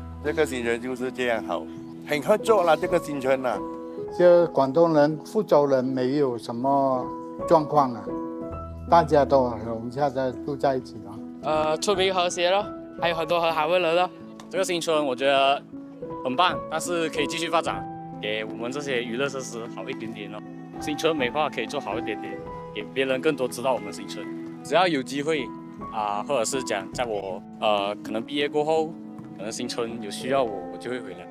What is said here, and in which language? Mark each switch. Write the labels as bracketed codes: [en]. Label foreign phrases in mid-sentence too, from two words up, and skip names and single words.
[zh] 这个新村就是这样好，很合作了这个新村啊。就廣東人、福州人沒有什麼狀況啊，大家都很融洽的住在一起了。村民和諧咯，還有很多和好的人咯。這個新村我覺得很棒，但是可以繼續發展，給我們這些娛樂設施好一點點咯。新村美化可以做好一點點，給別人更多知道我們新村。只要有機會或者是講在我可能畢業過後，可能新村有需要我就會回來。